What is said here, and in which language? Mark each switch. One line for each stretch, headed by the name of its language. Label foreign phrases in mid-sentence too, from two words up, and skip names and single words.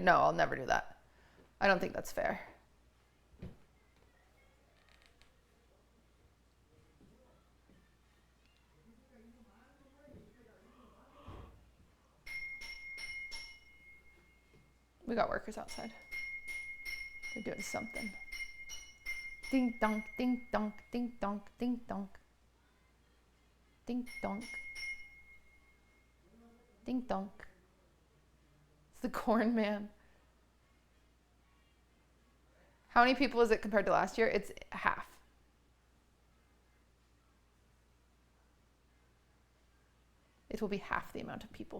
English: No, I'll never do that. I don't think that's fair. We got workers outside. They're doing something. Ding donk, ding donk, ding donk, ding donk. Ding donk. Ding donk. It's the corn man. How many people is it compared to last year? It's half. It will be half the amount of people.